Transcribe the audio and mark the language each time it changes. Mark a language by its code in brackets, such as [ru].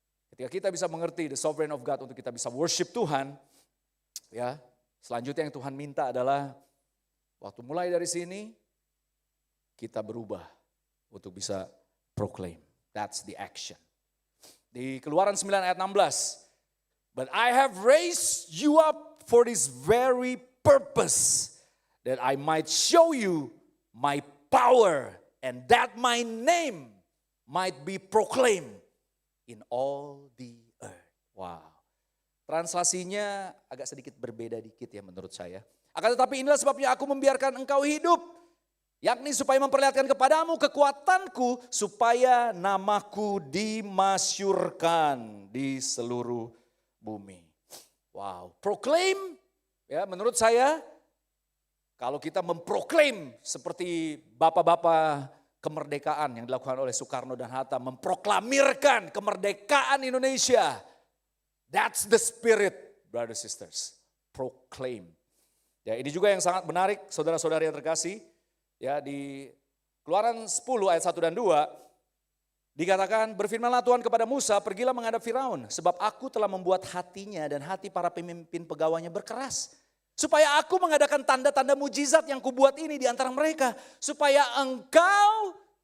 [id] Ketika kita bisa mengerti [en] the sovereign of God [id] untuk kita bisa worship Tuhan. Ya, selanjutnya yang Tuhan minta adalah waktu mulai dari sini. Kita berubah untuk bisa proclaim. [en] That's the action. [id] Di Keluaran 9 ayat 16. [en] But I have raised you up for this very purpose. That I might show you my power. And that my name might be proclaimed in all the earth. [id] Wow. Translasinya agak sedikit berbeda dikit ya menurut saya. Akan tetapi inilah sebabnya aku membiarkan engkau hidup. Yakni supaya memperlihatkan kepadamu kekuatanku supaya namaku dimasyurkan di seluruh bumi. Wow, proclaim ya menurut saya kalau kita memproklaim seperti bapak-bapak kemerdekaan yang dilakukan oleh Soekarno dan Hatta, memproklamirkan kemerdekaan Indonesia. [en] That's the spirit, brothers and sisters. Proclaim. [id] Ya, ini juga yang sangat menarik saudara-saudari yang terkasih. Ya, di Keluaran 10 ayat 1 dan 2 dikatakan, berfirmanlah Tuhan kepada Musa, pergilah menghadap Firaun, sebab aku telah membuat hatinya dan hati para pemimpin pegawainya berkeras, supaya aku mengadakan tanda-tanda mujizat yang kubuat ini di antara mereka, supaya engkau